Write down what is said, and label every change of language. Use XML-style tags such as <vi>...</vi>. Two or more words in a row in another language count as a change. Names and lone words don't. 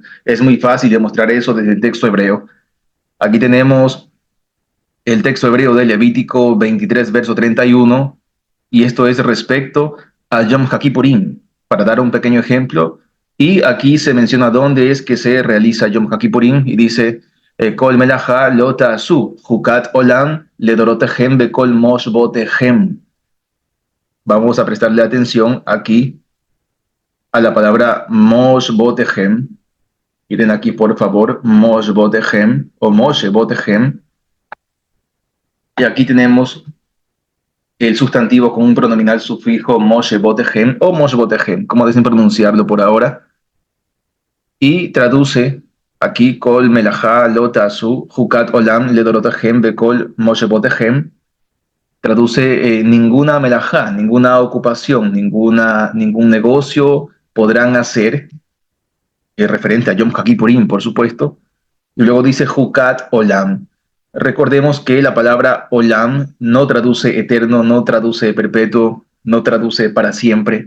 <es>Es muy fácil demostrar eso desde el texto hebreo. Aquí tenemos el texto hebreo de Levítico 23, verso 31, y esto es respecto a Yom HaKippurim, para dar un pequeño ejemplo. Y aquí se menciona dónde es que se realiza Yom HaKippurim, y dice,</es> <he>כל מלאכה לא תעשו חקת עולם לדרתיכם בכל מושבתיכם.</he> <es>Vamos a prestarle atención aquí a la palabra moshbotehem. Miren aquí, por favor, moshbotehem o moshebotehem. Y aquí tenemos el sustantivo con un pronominal sufijo moshebotehem o moshbotehem, como deseen pronunciarlo por ahora. Y traduce aquí</es> <he>כל מלאכה לא תעשו חקת עולם לדרתיכם בכל מושבתיכם.</he> <es>Traduce ninguna melajá, ninguna ocupación, ningún negocio podrán hacer, referente a Yom HaKippurim, por supuesto. Y luego dice</es> <he>חקת עולם.</he> <es>Recordemos que la palabra olam no traduce eterno, no traduce perpetuo, no traduce para siempre.</es>